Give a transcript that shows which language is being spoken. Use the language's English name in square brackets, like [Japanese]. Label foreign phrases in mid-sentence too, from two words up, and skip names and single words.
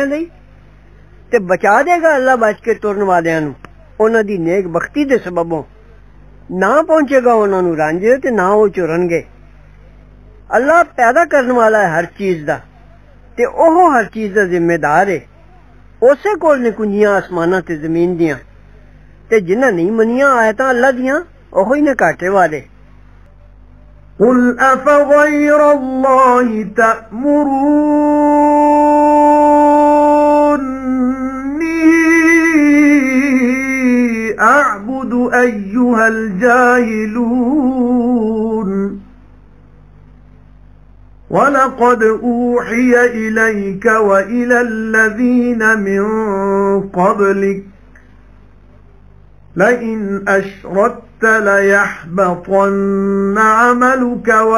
[Punjabi] ਲਈ ਤੇ ਬਚਾ ਦੇਗਾ ਅੱਲਾ ਬਚ ਕੇ ਤੁਰਨ ਵਾਲਿਆਂ ਨੂੰ ਉਹਨਾਂ ਦੀ ਨੇਕ ਬਖਤੀ ਦੇ ਸਬਬੋਂ ਨਾ ਪਹੁੰਚੇਗਾ ਉਹਨਾਂ ਨੂੰ ਰੰਜ ਤੇ ਨਾ ਉਹ ਚੁਰਨਗੇ ਅੱਲਾ ਪੈਦਾ ਕਰਨ ਵਾਲਾ ਹੈ ਹਰ ਚੀਜ਼ ਦਾ ਤੇ ਉਹ ਹਰ ਚੀਜ਼ ਦਾ ਜ਼ਿੰਮੇਦਾਰ ਹੈ ਉਸੇ ਕੋਲ ਨੇ ਕੁੰਜੀਆਂ ਆਸਮਾਨਾਂ ਤੇ ਜ਼ਮੀਨ ਦੀਆਂ ਤੇ ਜਿਨ੍ਹਾਂ ਨਹੀਂ ਮੰਨੀਆਂ ਆਇਤਾਂ ਅੱਲਾ ਦੀਆਂ ਉਹ ਹੀ ਨੇ ਘਾਟੇ ਵਾਲੇ [Arabic] قُلْ أَفَغَيْرَ اللَّهِ تَأْمُرُونِّي أَعْبُدُ أَيُّهَا الْجَاهِلُونَ وَلَقَدْ أُوحِيَ إِلَيْكَ وَإِلَى الَّذِينَ مِنْ قَبْلِكَ لئن أشركت ليحبطن عملك